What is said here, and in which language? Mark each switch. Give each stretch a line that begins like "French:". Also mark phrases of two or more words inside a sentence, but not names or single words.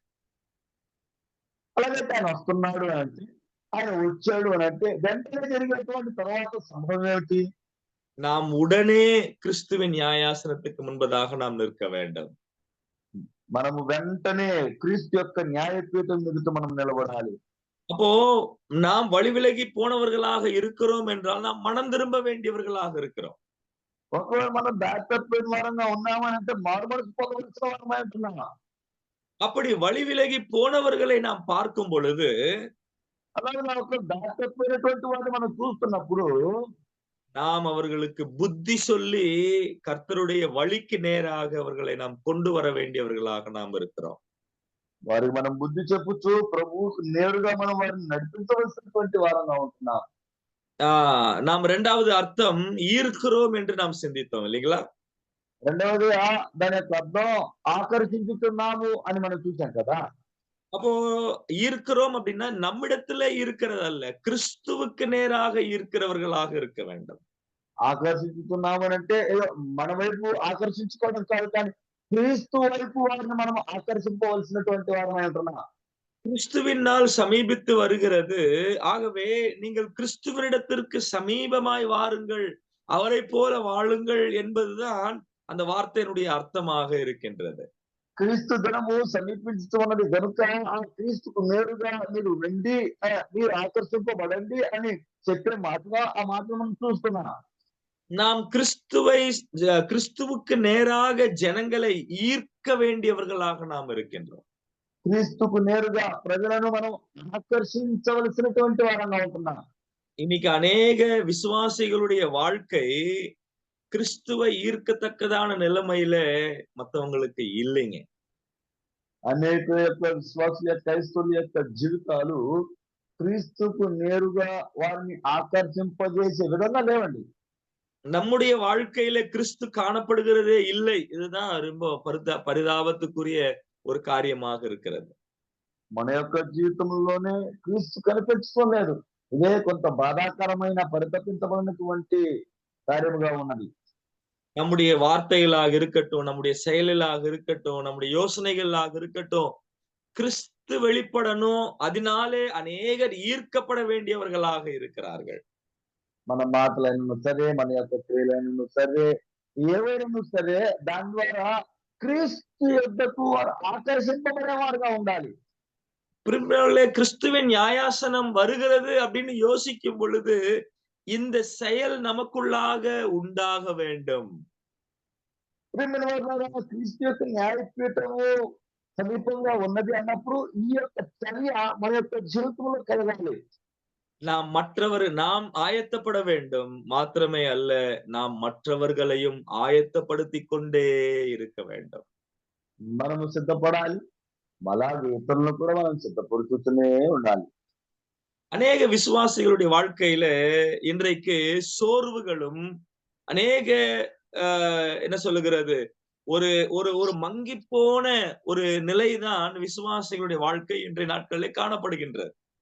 Telugu: అలాగైతే ఆయన వస్తున్నాడు అని అంటే, ఆయన వచ్చాడు అని అంటే వెంటనే జరిగేటువంటి తర్వాత సంభవం ఏమిటి?
Tamil: நாம் உடனே கிறிஸ்துவின் நியாயாசனத்துக்கு முன்பதாக நாம் நிற்க வேண்டும்.
Telugu: మనము వెంటనే క్రీస్తు యొక్క న్యాయపీఠం ఎదుట మనం నిలబడాలి.
Tamil: அப்போ நாம் வழி விலகி போனவர்களாக இருக்கிறோம் என்றால் நாம் மனம் திரும்ப வேண்டியவர்களாக இருக்கிறோம்.
Telugu: ఒకవేళ మనం దారి తప్పిన వారంగా ఉన్నామని అంటే మారుమనసు పొందవలసిన వారమై ఉంటున్నామా?
Tamil: அப்படி வழி விலகி போனவர்களை நாம் பார்க்கும் பொழுது
Telugu: అలాగే మనకు దారి తప్పినటువంటి వారిని మనం చూస్తున్నప్పుడు
Tamil: நாம் அவர்களுக்கு புத்தி சொல்லி கர்த்தருடைய வழிக்கு நேராக அவர்களை நாம் கொண்டு வர வேண்டியவர்களாக நாம் இருக்கிறோம்.
Telugu: వారికి మనం బుద్ధి చెప్పుచు ప్రభువుకు నేరుగా మనం వారిని నడిపించవలసినటువంటి వారంగా ఉంటున్నాం.
Tamil: நாம் இரண்டாவது அர்த்தம் ஈர்க்கிறோம் என்று நாம் சிந்தித்தோம் இல்லைங்களா?
Telugu: రెండవదిగా దాని యొక్క అర్థం ఆకర్షించుతున్నాము అని మనం చూసాం కదా.
Tamil: அப்போ ஈர்க்கிறோம் அப்படின்னா நம்மிடத்துல இருக்கிறது அல்ல, கிறிஸ்துவுக்கு நேராக ஈர்க்கிறவர்களாக இருக்க வேண்டும்.
Telugu: ఆకర్షించుతున్నాము అని అంటే ఏదో మన వైపు ఆకర్షించుకోవడం కాదు, కానీ క్రీస్తు వైపు వారిని మనం ఆకర్షింపవలసినటువంటి వారమై ఉంటున్నాం.
Tamil: கிறிஸ்துவின் நாள் சமீபித்து வருகிறது. ஆகவே நீங்கள் கிறிஸ்துவனிடத்திற்கு சமீபமாய் வாருங்கள், அவரை போல வாழுங்கள் என்பதுதான் அந்த வார்த்தையினுடைய அர்த்தமாக இருக்கின்றது.
Telugu: క్రీస్తు దినము సమీపించుతున్నది కనుక ఆ క్రీస్తుకు నేరుగా మీరు రండి, మీరు ఆకర్షింపబడండి అని చెప్పిన మాటగా ఆ మాటను మనం చూస్తున్నాం.
Tamil: நாம் கிறிஸ்துவுக்கு நேராக ஜனங்களை ஈர்க்க வேண்டியவர்களாக நாம் இருக்கின்றோம்.
Telugu: క్రీస్తుకు నేరుగా ప్రజలను మనం ఆకర్షించవలసినటువంటి వారంగా ఉంటున్నాం.
Tamil: இன்னைக்கு அநேக விசுவாசிகளுடைய வாழ்க்கை கிறிஸ்துவை ஈர்க்கத்தக்கதான நிலைமையில மத்தவங்களுக்கு இல்லைங்க.
Telugu: అనేక యొక్క విశ్వాసుల యొక్క క్రైస్తవుల యొక్క జీవితాలు క్రీస్తుకు నేరుగా వారిని ఆకర్షింపజేసే విధంగా లేవండి.
Tamil: நம்முடைய வாழ்க்கையில கிறிஸ்து காணப்படுகிறதே இல்லை. இதுதான் ரொம்ப பரிதாபத்துக்குரிய ஒரு காரியமாக இருக்கிறது.
Telugu: మన యొక్క జీవితంలోనే క్రీస్తు కనిపించుకోలేదు. ఇదే కొంత బాధాకరమైన పరితపించబడినటువంటి కార్యముగా ఉన్నది.
Tamil: நம்முடைய வார்த்தைகளாக இருக்கட்டும், நம்முடைய செயலாக இருக்கட்டும், நம்முடைய யோசனைகளாக இருக்கட்டும், கிறிஸ்து வெளிப்படணும். அதனாலே அநேகர் ஈர்க்கப்பட வேண்டியவர்களாக இருக்கிறார்கள்.
Telugu: మన మాటలైనా సరే, మన యొక్క క్రియలైనా సరే, ఏవైనా సరే దాని ద్వారా క్రీస్తు యొద్దకు వారు ఆకర్షింపబడేవారుగా ఉండాలి.
Tamil: பிரியமானவர்களே, கிறிஸ்துவின் நியாயாசனம் வருகிறது அப்படின்னு யோசிக்கும் பொழுது இந்த செயல் நமக்குள்ளாக உண்டாக வேண்டும்.
Telugu: ప్రియమైన వారులారా, క్రీస్తు యొక్క న్యాయపీఠము సమీపంగా ఉన్నది అన్నప్పుడు ఈ యొక్క చర్య మన యొక్క జీవితంలో కలగాలి.
Tamil: நாம் ஆயத்தப்பட வேண்டும் மாத்திரமே அல்ல, நாம் மற்றவர்களையும் ஆயத்தப்படுத்திக் கொண்டே இருக்க வேண்டும்.
Telugu: మనము సిద్ధపడాలి, అలాగే ఇతరులను కూడా మనం సిద్ధపడుతూనే ఉండాలి.
Tamil: அநேக விசுவாசிகளுடைய வாழ்க்கையில இன்றைக்கு சோர்வுகளும் அநேக என்ன சொல்லுகிறது, ஒரு ஒரு ஒரு மங்கி போன ஒரு நிலைதான் விசுவாசிகளுடைய வாழ்க்கை இன்றைய நாட்களில் காணப்படுகின்றது.